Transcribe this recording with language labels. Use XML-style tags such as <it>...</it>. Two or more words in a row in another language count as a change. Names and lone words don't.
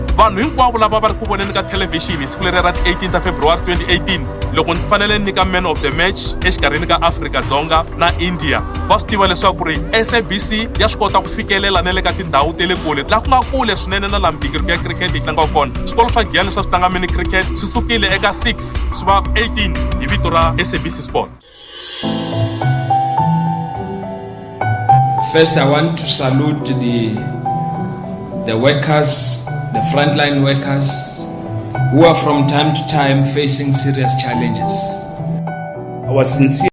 <ts>Vanhu hinkwavo lava va ri ku voneni ka television siku leri ra 18 February 2018 loko ni fanele nika</ts> <en>man of the match</en> <ts>exikarhini ka Afrika-Dzonga na India va swi tiva leswaku ri SABC ya swi kota ku fikelela na le ka tindhawu te le kule laha ku nga kule swinene na laha migingiriko ya cricket yi tlanga kona. Swikolo swa Giyani swa swi tlanga mini cricket swi sukile eka 6 swi va 18 hi vito ra SABC Sport.</ts> <en>First, I want to salute the workers, the frontline workers, who are from time to time facing serious challenges. Our sincere</en>